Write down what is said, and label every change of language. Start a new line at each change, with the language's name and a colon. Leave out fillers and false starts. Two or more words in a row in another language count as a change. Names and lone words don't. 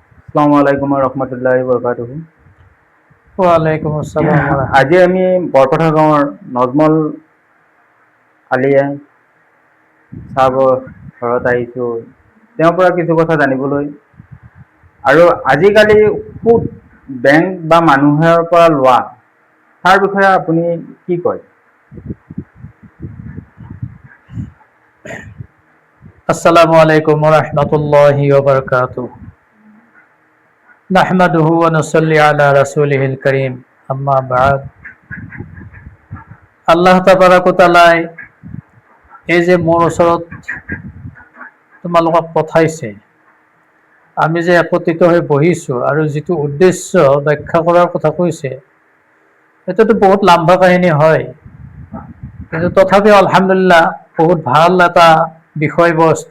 Arabic: السلام عليكم رحمة الله بركاته. وعليكم السلام
Assamese: আজি আমি বৰপথাৰ গাঁৱৰ নজমল আলিয়ে চাহাবৰ ঘৰত আহিছোঁ। তেওঁৰ পৰা কিছু কথা জানিবলৈ আৰু আজিকালি সুদ বেংক বা মানুহৰ পৰা লোৱা তাৰ বিষয়ে আপুনি কি কয়?
Arabic: السلام عليكم وبركاته. نحمده ونصلي على رسوله الكريم، أما بعد. الله تبارك وتعالى
Assamese: এই যে মোৰ ওচৰত তোমালোকক পঠাইছে, আমি যে একত্ৰিত হৈ বহিছোঁ আৰু যিটো উদ্দেশ্য ব্যাখ্যা কৰাৰ কথা কৈছে, এইটোতো বহুত লাম্বা কাহিনী হয়, কিন্তু তথাপিও আলহামদুলিল্লাহ বহুত ভাল এটা বিষয়বস্তু।